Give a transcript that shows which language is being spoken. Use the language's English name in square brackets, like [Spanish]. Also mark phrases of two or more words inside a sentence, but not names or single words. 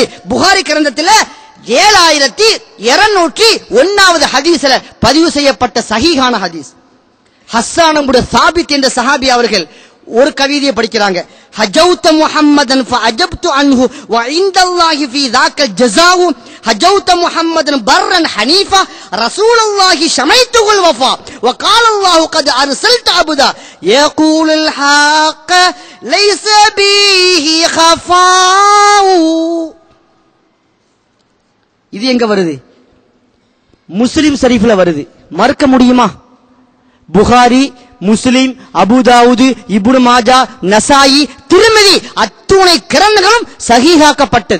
[Tamil] புகாரி கிரந்தத்தில் 7201வது ஹதீஸ்ல பதிவு செய்யப்பட்ட சஹீஹான ஹதீஸ். ஹஸ்ஸான் இப்னு சாபித் என்ற சஹாபி அவர்கள் ஒரு கவிதையை படிக்கிறாங்க. [Arabic] هجوت محمدا فأجبت عنه وعند الله في ذاك الجزاء هجوت محمدا برا حنيفا رسول الله شيمته الوفاء و قال الله قد ارسلت عبدا يقول الحق ليس به خفاء. [Tamil] இது எங்க வருது? முஸ்லிம் ஷரீஃப்ல வருது. மறுக்க முடியுமா? புகாரி, முஸ்லிம், அபூதாவுது, இப்னு மாஜா, நசாயி, திர்மிதி அத்துணை கிரந்தங்களும் சஹீஹாக்கப்பட்டது.